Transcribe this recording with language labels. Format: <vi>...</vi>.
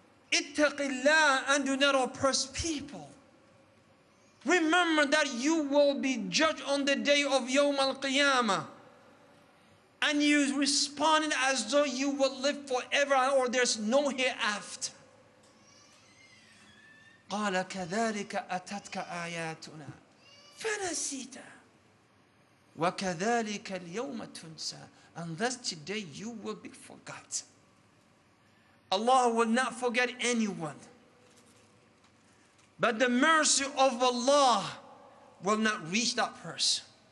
<en>Ittaqillah, and do not oppress people. Remember that you will be judged on the day of Yawm al-Qiyamah. And you responded as though you will live forever or there's no hereafter.</en> <ar>قال كذلك أتتك آياتنا فنسيتها وَكَذَلِكَ الْيَوْمَ تُنْسَى.</ar> <en>And thus today you will be forgotten. Allah will not forget anyone. But the mercy of Allah will not reach that person.</en>